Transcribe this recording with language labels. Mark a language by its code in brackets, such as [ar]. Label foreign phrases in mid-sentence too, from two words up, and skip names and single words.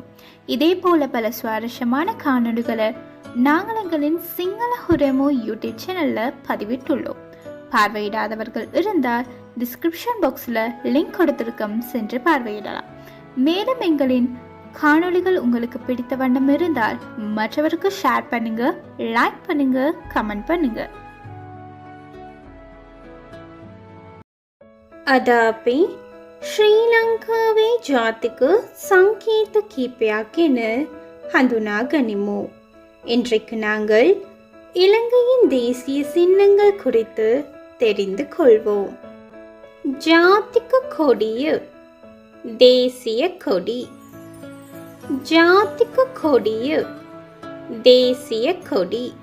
[ta] இதே போல பல சுவாரஸ்யமான காணொலிகளை நாங்கள் எங்களின் சிங்கள ஹுரமோ யூடியூப் சேனல்ல பதிவிட்டுள்ளோம். பார்வையிடாதவர்கள் இருந்தால் [en] description box [ta] லிங்க் கொடுத்திருக்கும், சென்று பார்வையிடலாம். மேலும் எங்களின் காணொலிகள் உங்களுக்கு பிடித்த வண்ணம் இருந்தால் மற்றவருக்கு ஷேர் பண்ணுங்க, லைக் பண்ணுங்க, கமெண்ட் பண்ணுங்க. [si] අද අපි ශ්‍රී ලංකාවේ ජාතික සංකේත කීපයක් ගැන හඳුනා ගනිමු. [ta] இன்றைக்கு நாங்கள் இலங்கையின் தேசிய சின்னங்கள் குறித்து தெரிந்து கொள்வோம். [si] ජාතික කොඩිය [ta] தேசிய கொடி, [si] ජාතික කොඩිය [ta] தேசிய கொடி.